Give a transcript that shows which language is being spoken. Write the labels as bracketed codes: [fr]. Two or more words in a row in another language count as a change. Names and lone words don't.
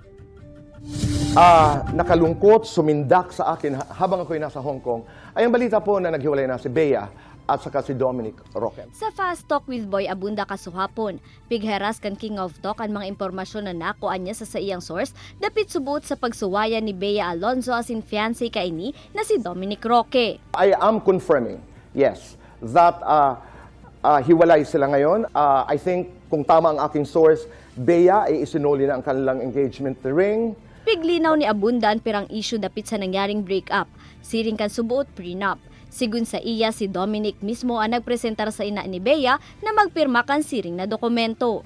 [tl] Nakalungkot, sumindak sa akin habang ako'y nasa Hong Kong ay ang balita po na naghiwalay na si Bea at saka si Dominic Roque. [bik] Sa Fast Talk with Boy Abunda kasuhapon, pigheras kan King of Talk ang mga impormasyon na nakuan niya sa iyang source dapit subot sa pagsuwayan ni Bea Alonzo asin fiancé kaini na si Dominic Roque. [en] I am confirming, yes, that [tl] hiwalay sila ngayon. [en] I think [tl] kung tama ang aking source, Bea ay isinuli na ang kanilang [en] engagement ring. [bik] Piglinaw ni Abunda ang pirang issue dapit sa nangyaring breakup, siring kan subuot prenup. Sigun sa iya, si Dominic mismo ang nagpresentar sa ina ni Bea na magpirma kan siring na dokumento.